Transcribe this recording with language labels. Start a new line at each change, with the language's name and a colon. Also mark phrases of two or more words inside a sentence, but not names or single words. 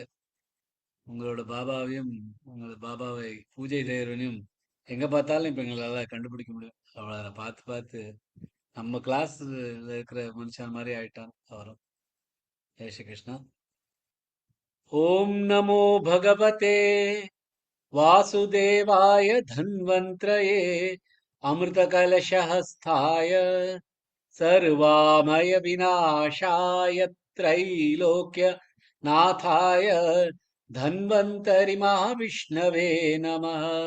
Tamil: உங்களோட பாபாவையும் உங்களோட பாபாவை பூஜை செய்கிறவனையும் எங்கே பார்த்தாலும் இப்போ எங்களால் கண்டுபிடிக்க முடியும். அவளை பார்த்து பார்த்து நம்ம கிளாஸில் இருக்கிற மனுஷன் மாதிரி ஆயிட்டான் அவரும்.
Hindi: जय श्री कृष्णा.
Sanskrit: ॐ नमो भगवते वासुदेवाय धन्वन्त्रये अमृतकलशहस्ताय सर्वामय विनाशाय त्रैलोक्य नाथाय धन्वन्तरि महाविष्णवे नमः.